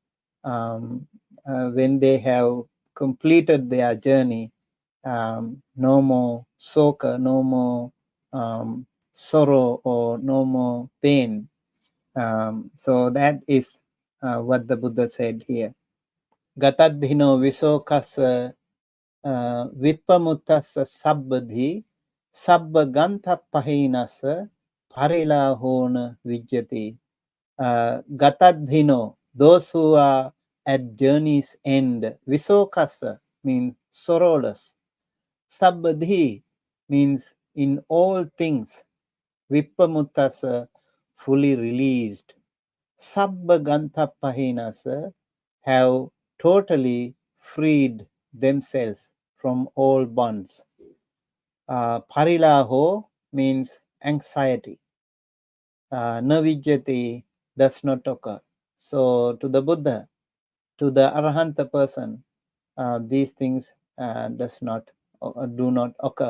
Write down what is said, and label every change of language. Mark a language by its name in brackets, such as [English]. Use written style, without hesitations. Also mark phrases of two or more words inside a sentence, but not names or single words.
[English] when they have completed their journey, no more soka, no more sorrow, or no more pain. So that is what the Buddha said here. [Pali] Gatadhino visokasa vipamutasa sabbadhi sabba gantha pahinasa parilahona vijyati. [English] Gatadhino, those who are at journey's end. Visokasa means sorrowless. Sabbadhi means in all things. Vipamutasa, fully released. [Pali] Sabba gantha pahinasa, [English] have totally freed themselves from all bonds. Parilaho means anxiety. Navijyati, does not occur. So to the Buddha, to the Arahanta person, these things do not occur.